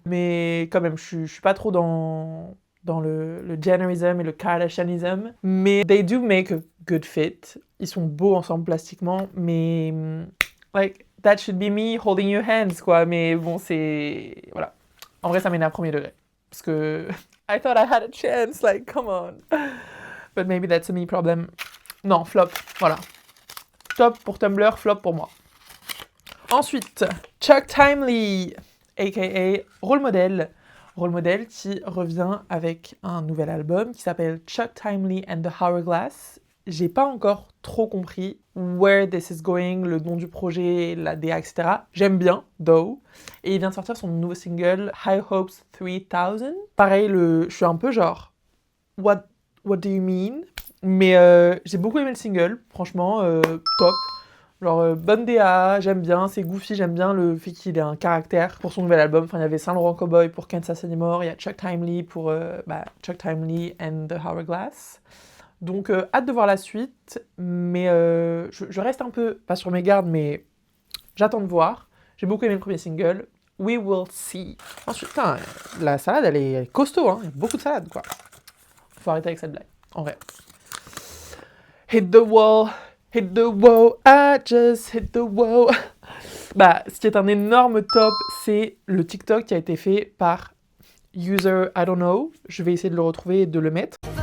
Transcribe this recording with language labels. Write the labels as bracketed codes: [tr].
[fr] Mais quand même, je suis pas trop dans le Jennerism et le Kardashianism. Mais [en] they do make a good fit. [fr] Ils sont beaux ensemble plastiquement, mais [en] like, that should be me holding your hands, [fr] quoi. Mais bon, c'est... Voilà. En vrai, ça m'énerve premier degré. Parce que [en] I thought I had a chance, like, come on. But maybe that's a me problem. [fr] Non, flop, voilà. Top pour Tumblr, flop pour moi. Ensuite, Chuck Timely, a.k.a. Role Model. Role Model qui revient avec un nouvel album qui s'appelle Chuck Timely and the Hourglass. J'ai pas encore trop compris [en] where this is going, [fr] le nom du projet, la DA, etc. J'aime bien, [en] though. [fr] Et il vient de sortir son nouveau single, High Hopes 3000. Pareil, je suis un peu genre, [en] what do you mean? [fr] Mais j'ai beaucoup aimé le single, franchement, top. Genre, bonne DA, j'aime bien, c'est goofy, j'aime bien le fait qu'il ait un caractère pour son nouvel album. Enfin, il y avait Saint Laurent Cowboy pour Kansas Anymore, il y a Chuck Timely pour Chuck Timely and the Hourglass. Donc, hâte de voir la suite, mais je reste un peu, pas sur mes gardes, mais j'attends de voir. J'ai beaucoup aimé le premier single. [en] We will see. [fr] Ensuite, putain, la salade, elle est costaud, hein. Il y a beaucoup de salade, quoi. Faut arrêter avec cette blague, en vrai. [en] Hit the wall, I just hit the wall. [fr] Bah, ce qui est un énorme top, c'est le TikTok qui a été fait par User [en] I don't know. [fr] Je vais essayer de le retrouver et de le mettre.